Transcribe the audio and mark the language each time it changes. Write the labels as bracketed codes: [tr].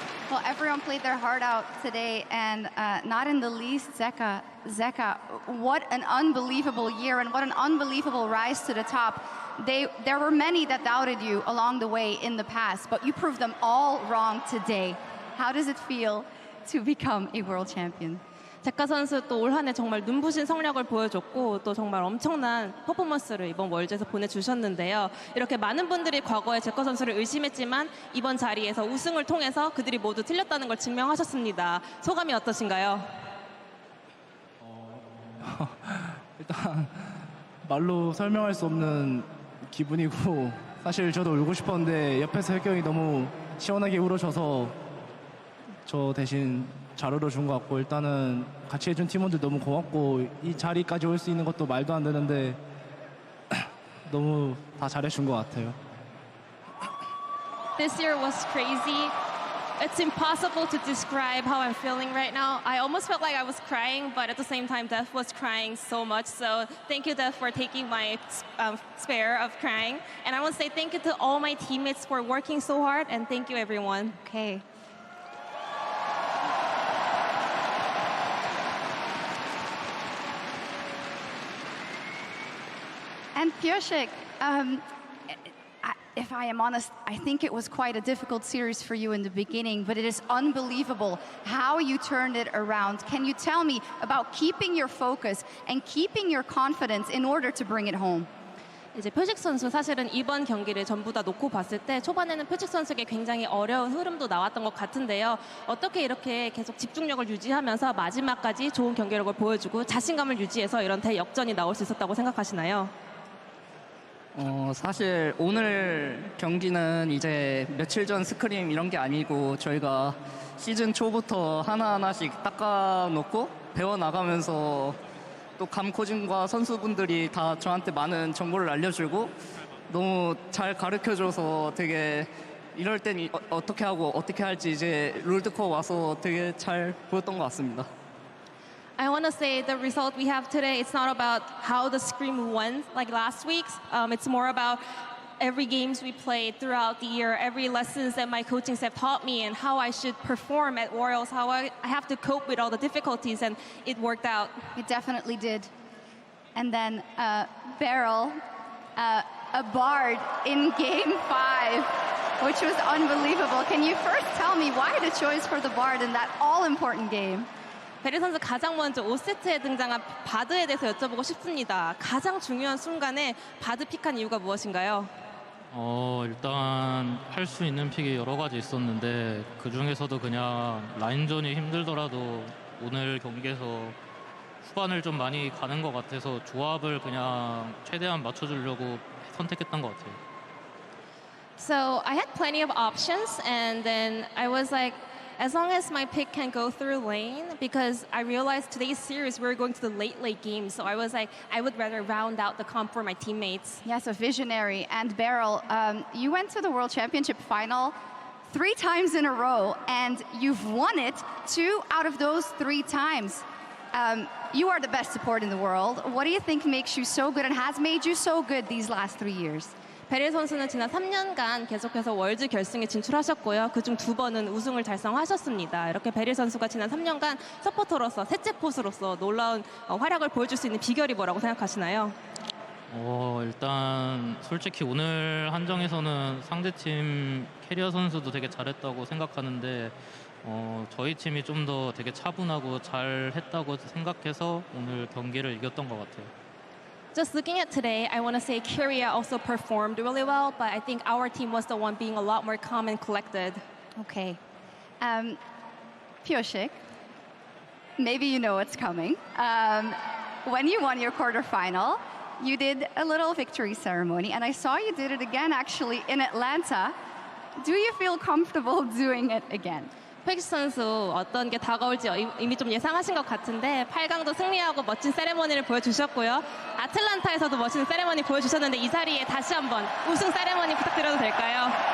[en] Well, everyone played their heart out today, and not in the least Zeka. Zeka, what an unbelievable year and what an unbelievable rise to the top. There were many that doubted you along the way in the past, but you proved them all wrong today. How does it feel to become a world champion? [ko] 제카 선수 또 올 한 해 정말 눈부신 성력을 보여줬고 또 정말 엄청난 퍼포먼스를 이번 월드에서 보내주셨는데요. 이렇게 많은 분들이 과거에 제카 선수를 의심했지만 이번 자리에서 우승을 통해서 그들이 모두 틀렸다는 걸 증명하셨습니다. 소감이 어떠신가요? 일단 말로 설명할 수 없는 기분이고 사실 저도 울고 싶었는데 옆에서 혜경이 너무 시원하게 울어줘서 저 대신 잘 울어준 것 같고 일단은 같이 해준 팀원들 너무 고맙고 이 자리까지 올 수 있는 것도 말도 안 되는데 너무 다 잘해준 것 같아요. [en] This year was crazy. It's impossible to describe how I'm feeling right now. I almost felt like I was crying, but at the same time, Deft was crying so much. So thank you, Deft, for taking my spare of crying. And I want to say thank you to all my teammates for working so hard, and thank you, everyone. Okay. And Piotrek, if I am honest, I think it was quite a difficult series for you in the beginning, but it is unbelievable how you turned it around. Can you tell me about keeping your focus and keeping your confidence in order to bring it home? [ko] 이제 표식 선수 사실은 이번 경기를 전부 다 놓고 봤을 때 초반에는 표식 선수에게 굉장히 어려운 흐름도 나왔던 것 같은데요. 어떻게 이렇게 계속 집중력을 유지하면서 마지막까지 좋은 경기력을 보여주고 자신감을 유지해서 이런 대역전이 나올 수 있었다고 생각하시나요? 사실 오늘 경기는 이제 며칠 전 스크림 이런 게 아니고 저희가 시즌 초부터 하나하나씩 닦아놓고 배워나가면서 또 감 코칭과 선수분들이 다 저한테 많은 정보를 알려주고 너무 잘 가르쳐줘서 되게 이럴 땐 어떻게 하고 어떻게 할지 이제 롤드컵 와서 되게 잘 보였던 것 같습니다. [en] I want to say the result we have today, it's not about how the scrim went like last week's. It's more about every games we played throughout the year, every lessons that my coaching staff taught me and how I should perform at Royals, how I have to cope with all the difficulties, and it worked out. It definitely did. And then Beryl, a Bard in Game 5, which was unbelievable. Can you first tell me why the choice for the Bard in that all-important game? [ko] 베리 선수 가장 먼저 5세트에 등장한 바드에 대해서 여쭤보고 싶습니다. 가장 중요한 순간에 바드 픽한 이유가 무엇인가요? 일단 할 수 있는 픽이 여러 가지 있었는데 그 중에서도 그냥 라인전이 힘들더라도 오늘 경기에서 후반을 좀 많이 가는 것 같아서 조합을 그냥 최대한 맞춰주려고 선택했던 것 같아요. [en] So I had plenty of options, and then I was like, as long as my pick can go through lane, because I realized today's series we were going to the late games, so I was like, I would rather round out the comp for my teammates. Yes, a visionary. And Beryl, you went to the World Championship final 3 times in a row, and you've won it 2 out of those 3 times. You are the best support in the world. What do you think makes you so good and has made you so good these last 3 years? [ko] 베리 선수는 지난 3년간 계속해서 월드 결승에 진출하셨고요. 그중 2번은 우승을 달성하셨습니다. 이렇게 베리 선수가 지난 3년간 서포터로서 셋째 포수로서 놀라운 활약을 보여줄 수 있는 비결이 뭐라고 생각하시나요? 일단 솔직히 오늘 한정에서는 상대팀 캐리어 선수도 되게 잘했다고 생각하는데 저희 팀이 좀 더 되게 차분하고 잘했다고 생각해서 오늘 경기를 이겼던 것 같아요. [en] Just looking at today, I want to say Kyria also performed really well, but I think our team was the one being a lot more calm and collected. Okay. Piotrek, maybe you know what's coming. When you won your quarterfinal, you did a little victory ceremony, and I saw you did it again actually in Atlanta. Do you feel comfortable doing it again? [ko] 팩스 선수 어떤 게 다가올지 이미 좀 예상하신 것 같은데 8강도 승리하고 멋진 세레머니를 보여주셨고요. 아틀란타에서도 멋진 세레머니 보여주셨는데 이 자리에 다시 한번 우승 세레머니 부탁드려도 될까요?